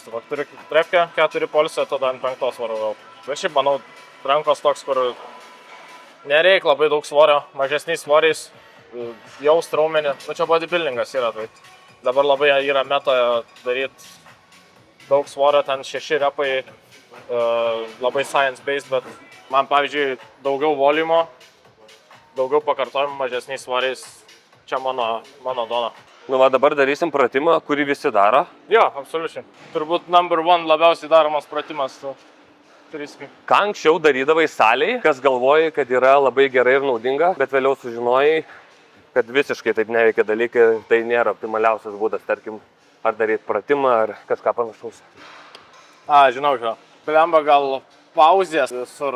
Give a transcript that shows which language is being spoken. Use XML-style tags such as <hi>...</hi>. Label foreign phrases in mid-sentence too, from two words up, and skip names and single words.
<lt>Tai turiu trefkę, 4 polsio, tada ant 5 varau. Ir šiaip, manau, rankos toks, kur nereik labai daug svorio, mažesniais svoriais, jaust raumenį. Čia bodybuildingas yra, tai dabar labai yra meta daryti daug svorio, ten 6 repai, labai science-based, bet man, pavyzdžiui, daugiau volumo, daugiau pakartojimų, mažesniais svoriais, čia mano dona. Nu, dabar darysim pratimą, kurį visi daro. Jo, absoliučiai. Turbūt</lt> <en>number one</en> <lt>labiausiai daromas pratimas. Ką anksčiau darydavai salėje, kas galvoji, kad yra labai gerai ir naudinga, bet vėliau sužinojai, kad visiškai taip neveikia dalykai, tai nėra optimaliausias būdas, tarkim, ar daryti pratimą, ar kažką panašaus. Žinau, blemba gal pauzės visur.</lt>